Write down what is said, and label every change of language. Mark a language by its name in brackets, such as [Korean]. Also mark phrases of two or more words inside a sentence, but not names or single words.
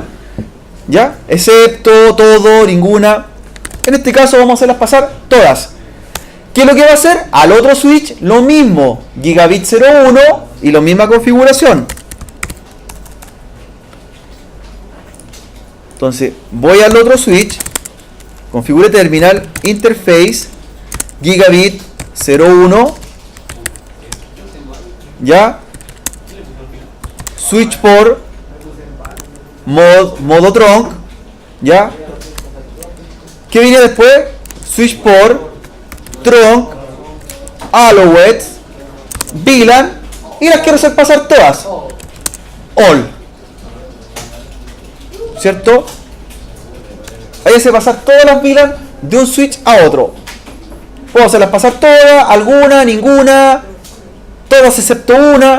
[Spanish] ¿Ya? Excepto, todo, ninguna. En este caso vamos a hacerlas pasar todas. ¿Qué es lo que va a hacer? Al otro switch lo mismo. Gigabit 01 y la misma configuración. Entonces voy al otro switch. [English] Configure terminal, interface, Gigabit 01. [Spanish] ¿Ya? Switch por modo trunk, ¿ya? ¿Qué viene después? Switch por trunk, allowed, VLAN, y las quiero hacer pasar todas. All. ¿Cierto? Ahí hace pasar todas las VLAN de un switch a otro. Puedo hacerlas pasar todas, alguna, ninguna, todas excepto una.